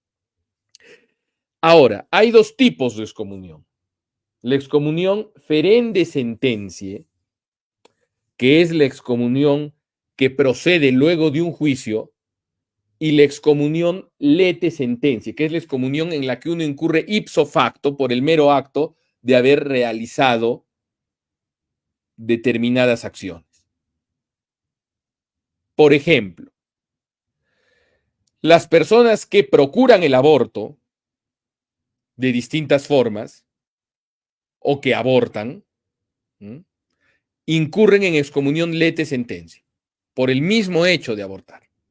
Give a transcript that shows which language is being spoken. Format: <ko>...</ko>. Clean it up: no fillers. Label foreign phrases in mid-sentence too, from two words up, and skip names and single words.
<es>Ahora, hay dos tipos de excomunión. La excomunión</es> <la>ferende sententiae,</la> <es>que es la excomunión que procede luego de un juicio, y la excomunión</es> <la>lete sententiae,</la> <es>que es la excomunión en la que uno incurre</es> <la>ipso facto</la> <es>por el mero acto de haber realizado determinadas acciones. Por ejemplo, las personas que procuran el aborto de distintas formas o que abortan, incurren en excomunión</es> <la>lete sententiae</la> <es>por el mismo hecho de abortar.</es>